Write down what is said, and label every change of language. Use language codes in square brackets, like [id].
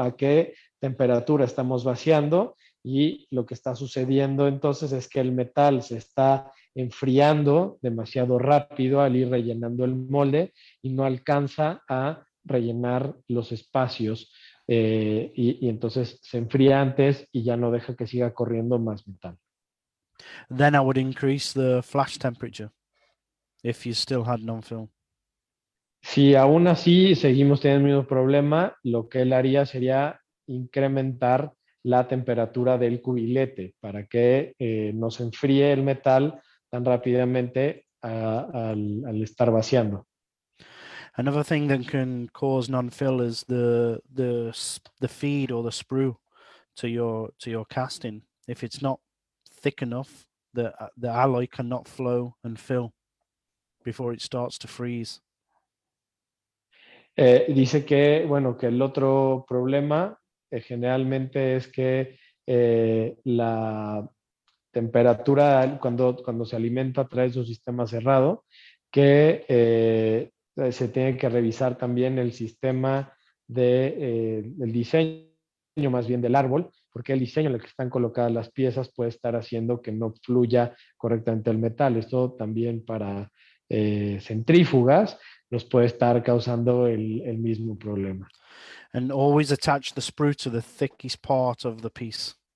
[es] A qué temperatura estamos vaciando, y lo que está sucediendo entonces es que el metal se está enfriando demasiado rápido al ir rellenando el molde y no alcanza a rellenar los espacios y entonces se enfría antes y ya no deja que siga corriendo más metal. [en] Then I would increase the flash temperature if you still had non-film. [es] Si aún así seguimos teniendo el mismo problema, lo que él haría sería incrementar la temperatura del cubilete para que no se enfríe el metal tan rápidamente al estar vaciando. [en] Another thing that can cause non-fill is the feed or the sprue to your casting. If it's not thick enough, the alloy cannot flow and fill before it starts to freeze. [es] Dice que, bueno, que el otro problema generalmente es que la temperatura cuando se alimenta a través de un sistema cerrado, que se tiene que revisar también el sistema del diseño, más bien del árbol, porque el diseño en el que están colocadas las piezas puede estar haciendo que no fluya correctamente el metal. Esto también para centrífugas nos puede estar causando el mismo problema. [en] And always attach the sprue to the thickest part of the piece.